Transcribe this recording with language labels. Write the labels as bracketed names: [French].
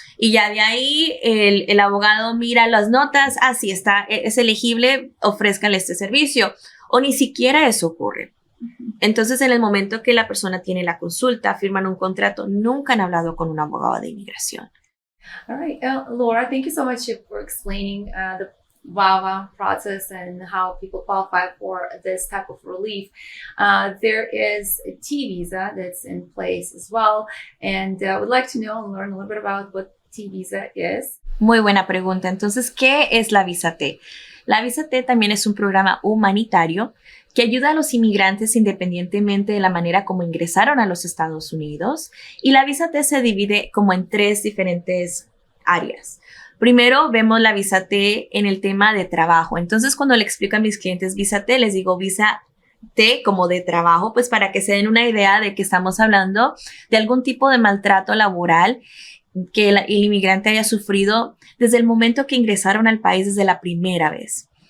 [Spanish] Y ya de ahí el abogado mira las notas, sí, es elegible, ofrézcanle este servicio. O ni siquiera eso ocurre. Entonces, en el momento que la persona tiene la consulta, firman un contrato, nunca han hablado con un abogado de inmigración. [English] All right, Laura, thank you so much for explaining the VAWA process and how people qualify for this type of relief. There is a T visa that's in place as well, and I would like to know and learn a little bit about what T visa is. [Spanish] Muy buena pregunta. Entonces, ¿qué es la Visa T? La Visa T también es un programa humanitario que ayuda a los inmigrantes independientemente de la manera como ingresaron a los Estados Unidos. Y la Visa T se divide como en 3 diferentes áreas. Primero vemos la Visa T en el tema de trabajo. Entonces, cuando le explico a mis clientes Visa T, les digo Visa T como de trabajo, pues para que se den una idea de que estamos hablando de algún tipo de maltrato laboral que el inmigrante haya sufrido desde el momento que ingresaron al país, desde la primera vez.